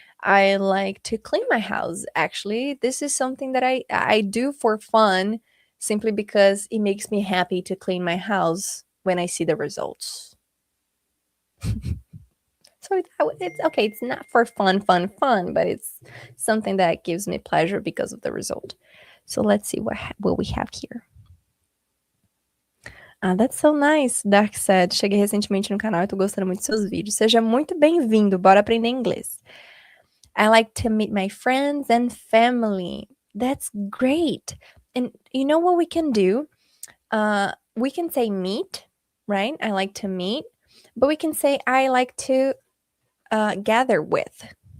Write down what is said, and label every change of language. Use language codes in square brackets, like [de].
[en] I like to clean my house. Actually, this is something that I do for fun, simply because it makes me happy to clean my house when I see the results. So it's okay. It's not for fun, but it's something that gives me pleasure because of the result. So let's see what we have here. That's so nice. Dark said, [pt] cheguei recentemente no canal e tô gostando muito dos seus vídeos. Seja muito bem-vindo. Bora aprender inglês. [en] I like to meet my friends and family. That's great. And you know what we can do? We can say meet, right? I like to meet. But we can say I like to gather with.